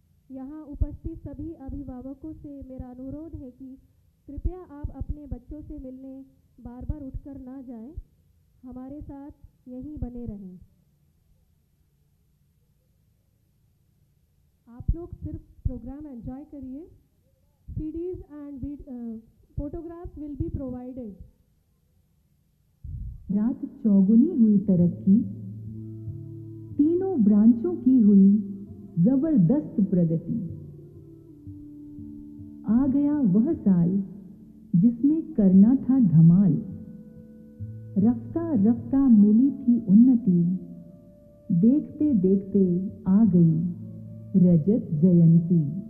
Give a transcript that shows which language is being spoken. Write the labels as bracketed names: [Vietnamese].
[Hindi] यहाँ उपस्थित सभी अभिभावकों से मेरा अनुरोध है कि कृपया आप अपने बच्चों से मिलने बार बार उठकर ना जाएं, हमारे साथ यहीं बने रहें। आप लोग सिर्फ प्रोग्राम एंजॉय करिए। [English] CDs and photographs will be provided. [Hindi] रात चौगुनी हुई तरक्की, तीनों ब्रांचों की हुई जबरदस्त प्रगति। आ गया वह साल जिसमें करना था धमाल, रफ्ता रफ्ता मिली थी उन्नति, देखते देखते आ गई रजत जयंती।